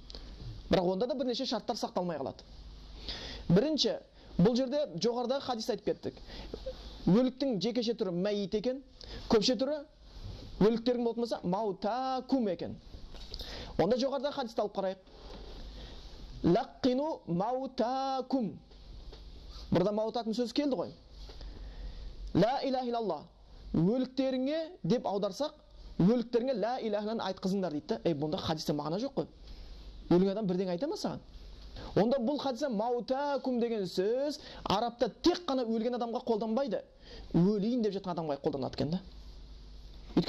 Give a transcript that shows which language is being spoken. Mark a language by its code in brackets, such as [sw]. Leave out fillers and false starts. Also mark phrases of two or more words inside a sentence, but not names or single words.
[kk] Бірақ онда да бірнеше шарттар сақталмай қалады. Бірінші, бұл жерде жоғарыдағы хадис айтып кеттік. Өліктің жекеше түрі мәйит екен, көпше түрі өліктердің болатын болса маутакум екен. Онда жоғарыдағы хадисті алып қарайық. [ar] لقنوا موتاكم. [kk] Burada маутакум сөз келді ғой. [ar] لا إله إلا الله. [kk] Өліктеріңе деп аударсақ, өліктеріңе [ar] لا إله [kk] айтқызыңдар дейді. Бұнда хадисте мағына жоқ қой. Өлген адам бірден айта ма саған? Онда бұл хадисте маутакум деген сөз арабта тек қана өлген адамға қолданбайды. Өлейін деп жатқан адамға қолданады екен да.